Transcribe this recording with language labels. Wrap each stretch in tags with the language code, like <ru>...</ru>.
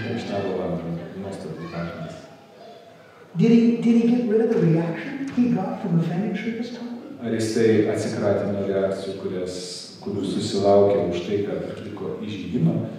<lt>Vaishnava Vandana, nuostabų bhajanas.</lt> <en>Did he get rid of the reaction he got from offending Srivas Thakur?</en> <lt>Ar jisai atsikratė nuo reakcijų, kurių susilaukė už tai, kad atliko įžeidimą?</lt>